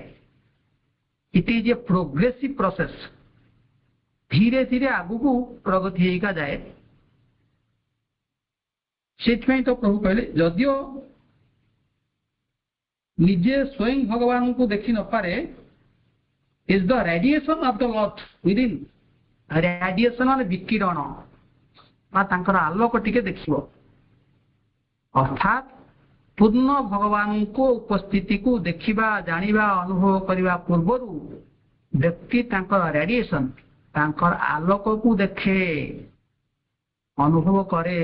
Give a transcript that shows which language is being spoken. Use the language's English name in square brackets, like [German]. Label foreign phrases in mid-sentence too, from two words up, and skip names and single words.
[English] It is a progressive process. [Odia] ଧୀରେ ଧୀରେ ଆଗକୁ ପ୍ରଗତି ହେଇକା ଯାଏ। ସେଥିପାଇଁ ତ ପ୍ରଭୁ କହିଲେ ଯଦିଓ ନିଜେ ସ୍ୱୟଂ ଭଗବାନଙ୍କୁ ଦେଖି ନପାରେ, [English] is the radiation of the Lord within. [Odia] Radiation ମାନେ ବିକିରଣ ବା ତାଙ୍କର ଆଲୋକ ଟିକେ ଦେଖିବ। ଅର୍ଥାତ୍ ପୂର୍ଣ୍ଣ ଭଗବାନଙ୍କ ଉପସ୍ଥିତିକୁ ଦେଖିବା, ଜାଣିବା, ଅନୁଭବ କରିବା ପୂର୍ବରୁ ବ୍ୟକ୍ତି ତାଙ୍କର ରେଡିଏସନ, ତାଙ୍କର ଆଲୋକକୁ ଦେଖେ, ଅନୁଭବ କରେ।